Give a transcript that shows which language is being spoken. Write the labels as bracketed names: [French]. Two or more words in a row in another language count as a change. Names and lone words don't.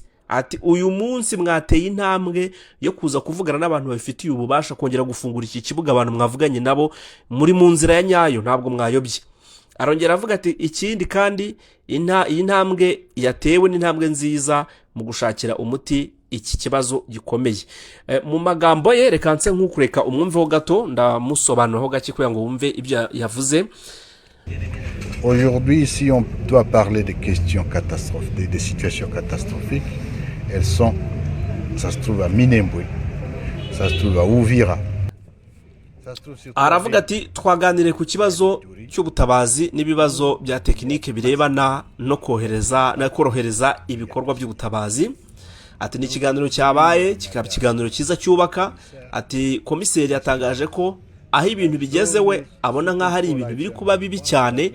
[Kinyarwanda] Ati uyu munsi mwateye intambwe yo kuza kuvugana n'abantu babifitiye ububasha kongera gufungura iki kibuga, abantu mwavuganye nabo muri mu nzira ya nyayo, ntabwo mwayobye. Arongera avuga ati ikindi kandi iyi ntambwe yatewe n'intambwe nziza mu gushakira umuti iki kibazo gikomeye. Mu magambo ye reka nse nk'ukureka umwumveho gato ndamusobanuraho gake kugira ngo wumve ibyo yavuze. [French] Aujourd'hui, si on doit parler des questions catastrophiques, des situations catastrophiques, elles sont, ça se trouve à Minembwe, ça se trouve à Uvira. [Kinyarwanda] Aravuga ati twaganire ku kibazo cy'ubutabazi n'ibibazo bya tekinike birebana no korohereza ibikorwa by'ubutabazi. Ati ni ikiganiro cyabaye, kikaba ikiganiro cyiza cyubaka. Ati komiseri yatangaje ko aho ibintu bigeze we abona nk'aho ari ibintu biri kuba bibi cyane.